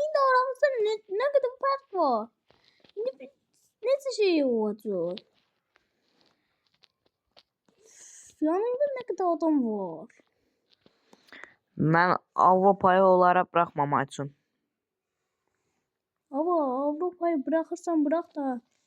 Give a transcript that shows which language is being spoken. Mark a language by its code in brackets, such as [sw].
[tr] İyi de aramızda ne kadar fark var. Neyse şey olacak. Yanında ne kadar adam var. [az] Mən Avropayı onlara buraxmamaq üçün. [tr] Ama Avrupa'yı bırakırsan bırak da.